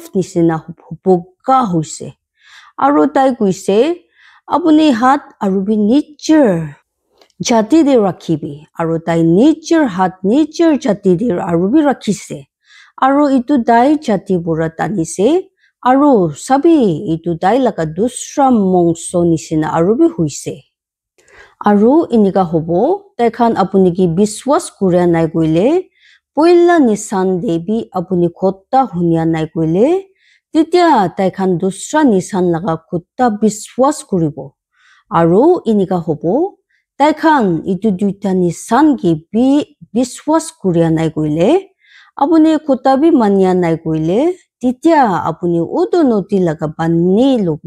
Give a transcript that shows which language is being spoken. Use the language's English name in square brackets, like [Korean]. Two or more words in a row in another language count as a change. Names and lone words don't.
[Naga Pidgin] nisina boga hoise aru tai kuise apuni hat aru bi nijer jati de rakhibi aru tai nijer hat nijer jati de aru bi rakhise aru itu dai jati bura tanise aru sabi itu dai laga dusra mongso nisina aru bi huise aru inika hobo tai khan apuni ki biswas kuria nai goile পইলা নিশান দেবি আপুনি খোটা হুনিয়া নাই কইলে তেতিয়া তাইখান দুসরা নিশান লাগা খোটা বিশ্বাস করিব আৰু ইনিকা হব তাইখান ইটো দুইটা নিশান কি বিশ্বাস করিয়া নাই কইলে আপুনি খোটা বি মানিয়া নাই কইলে তেতিয়া আপুনি উদো নতি লাগা বানি লবি